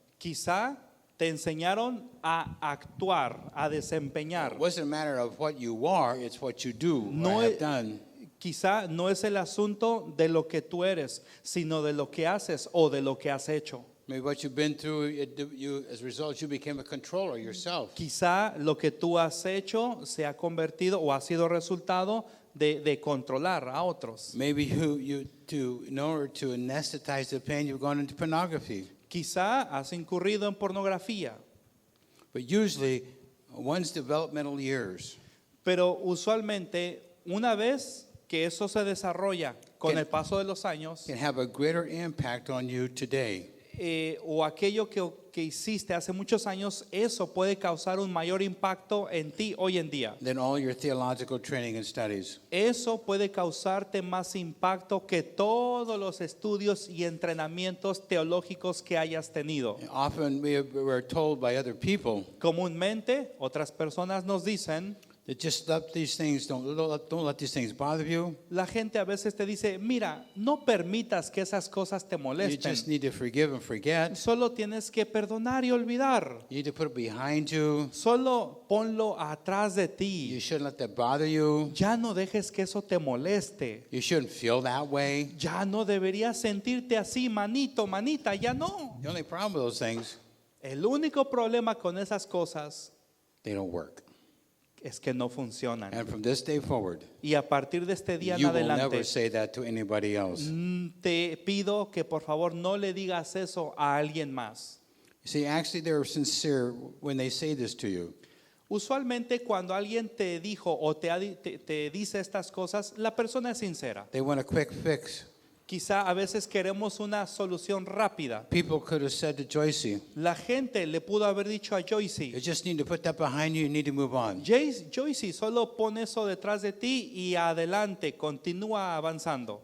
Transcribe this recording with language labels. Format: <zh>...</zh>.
<es>Quizá te enseñaron a actuar, a desempeñar.</es> <en>It wasn't a matter of what you are, it's what you do</en> <es>No</es> <en>or</en> <es>es-</es> <en>have done.</en> <es>Quizá no es el asunto de lo que tú eres, sino de lo que haces o de lo que has hecho.</es> <en>Maybe what you've been through, as a result, you became a controller yourself.</en> <es>Quizá lo que tú has hecho se ha convertido o ha sido resultado de controlar a otros.</es> <en>Maybe in order to anesthetize the pain, you've gone into pornography.</en> <es>Quizá has incurrido en pornografía,</es> <en>But usually, one's developmental years</en> <es>pero usualmente una vez que eso se desarrolla con Que- el paso de los años,</es> <en>can have a greater impact on you today.</en> <es>O aquello que hiciste hace muchos años, eso puede causar un mayor impacto en ti hoy en día.</es> <en>Than all your theological training and studies.</en> <es>Eso puede causarte más impacto que todos los estudios y entrenamientos teológicos que hayas tenido.</es> <en>Often we're told by other people</en> <es>Comúnmente, otras personas nos dicen,</es> <en>that just let these things, don't let these things bother you.</en> <es>la gente a veces te dice, mira, no permitas que esas cosas te</es> <en>You</en> <es>molesten.</es> <en>just need to forgive and forget.</en> <es>Solo tienes que perdonar y olvidar.</es> <en>You need to put it behind you.</en> <es>Solo ponlo atrás de</es> <en>You</en> <es>ti.</es> <en>shouldn't let that bother you.</en> <es>Ya no dejes que eso te moleste.</es> <en>You shouldn't feel that way.</en> <es>Ya no deberías sentirte así, manito, manita, ya no.</es> <en>The only problem with those things,</en> <es>El único problema con esas cosas</es> <en>they don't work.</en> <es>es que no funcionan.</es> <en>And from this day forward,</en> <es>Y a partir de este día en</es> <en>you will</en> <es>adelante,</es> <en>never say that to anybody else.</en> <es>te pido que por favor no le digas eso a alguien más.</es> <en>You see, actually, they're sincere when they say this to you.</en> <es>Usualmente cuando alguien te dijo o te dice estas cosas, la persona es sincera.</es> <en>They want a quick fix.</en> <es>Quizá a veces queremos una solución rápida.</es> <en>People could have said to Joycey,</en> <es>La gente le pudo haber dicho a</es> <en>you</en> <es>Joycey,</es> <en>just need to put that behind you, you need to move on.</en> <es>Joycey, solo pon eso detrás de ti y adelante, continúa avanzando.</es>